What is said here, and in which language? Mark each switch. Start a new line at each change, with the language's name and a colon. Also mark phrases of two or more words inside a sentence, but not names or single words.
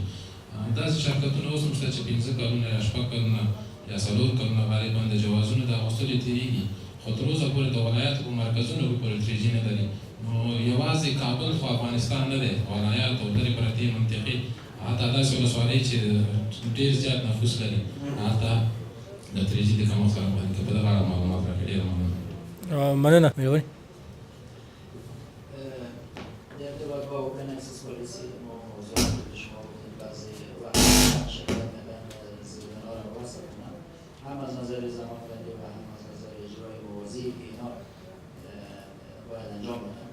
Pashto: داسې شرکتونه اوس هم شته چې 5 کلونه یا 6 کلونه یا 4 کلونه غالبا د جوازونو د اخیستلو تېرېږي، خو تر اوسه پورې د ولایاتو په مرکزونو کې پورې 3G نه لري. نو یوازې کابل خو افغانستان نه دی، ولایات او لرې پرتې منطقې، حتی داسې ولسوالۍ چې ډېر زیات نفوس لري، هلته د 3G د کمښت سره مخ دي. په دغه اړه معلومات راکړئ. ډېره مننه. مننه. میوي
Persian: در ارتباط با
English: open access policy
Persian: موضوع که شما گفتید بعضی وقت شرکت نبن زیربنا را وصل کنن، هم از نظر زمانبندی و هم از نظر اجرای موازی که اینا باید انجام بدن.